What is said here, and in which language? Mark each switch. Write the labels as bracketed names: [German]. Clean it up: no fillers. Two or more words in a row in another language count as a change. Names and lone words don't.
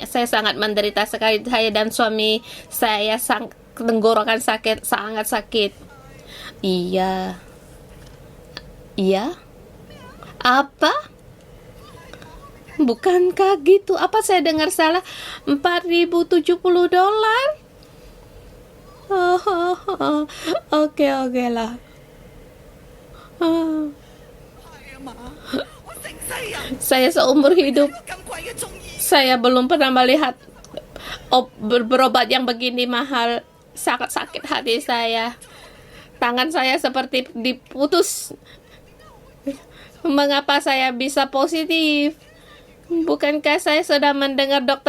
[Indonesian] Saya sangat menderita sekali. Saya dan suami saya tenggorokan sangat sakit. Iya. Apa? Bukankah gitu? Apa saya dengar salah? $4.070? Oke lah. Ah, [Cantonese] 係啊嘛，我成世人 [Indonesian] Saya seumur hidup [Cantonese] 咁貴嘅中醫， [Indonesian] saya belum pernah melihat berobat yang begini mahal. Sangat sakit hati saya. Tangan saya seperti diputus. Mengapa saya bisa positif? Bukankah saya sudah mendengar Dr.